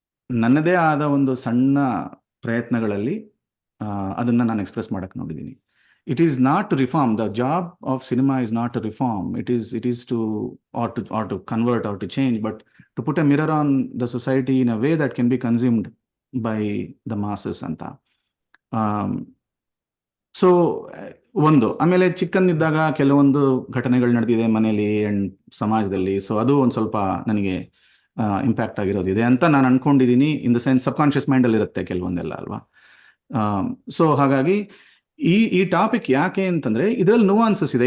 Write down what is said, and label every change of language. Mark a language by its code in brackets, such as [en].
[kn] ನನ್ನದೇ ಆದ ಒಂದು ಸಣ್ಣ ಪ್ರಯತ್ನಗಳಲ್ಲಿ ಅದನ್ನು ನಾನು ಎಕ್ಸ್ಪ್ರೆಸ್ ಮಾಡಕ್ಕೆ ನೋಡಿದ್ದೀನಿ. [en] It is not to reform. The job of cinema is not to reform. It is to convert or to change, but to put a mirror on the society in a way that can be consumed by the masses ಅಂತ. [kn] So ಒಂದು, ಆಮೇಲೆ ಚಿಕ್ಕಂದಿದ್ದಾಗ ಕೆಲವೊಂದು ಘಟನೆಗಳು ನಡೆದಿದೆ ಮನೇಲಿ and ಸಮಾಜದಲ್ಲಿ. So ಅದು ಒಂದು ಸ್ವಲ್ಪ ನನಗೆ ಇಂಪ್ಯಾಕ್ಟ್ ಆಗಿರೋದಿದೆ ಅಂತ ನಾನು ಅನ್ಕೊಂಡಿದ್ದೀನಿ. [en] in the sense [kn] ಸಬ್ಕಾನ್ಷಿಯಸ್ ಮೈಂಡಲ್ಲಿ ಇರುತ್ತೆ ಕೆಲವೊಂದೆಲ್ಲ ಅಲ್ವಾ. ಸೊ ಹಾಗಾಗಿ ಈ ಟಾಪಿಕ್ ಯಾಕೆ ಅಂತಂದ್ರೆ, ಇದರಲ್ಲಿ ನುವಾನ್ಸಸ್ ಇದೆ.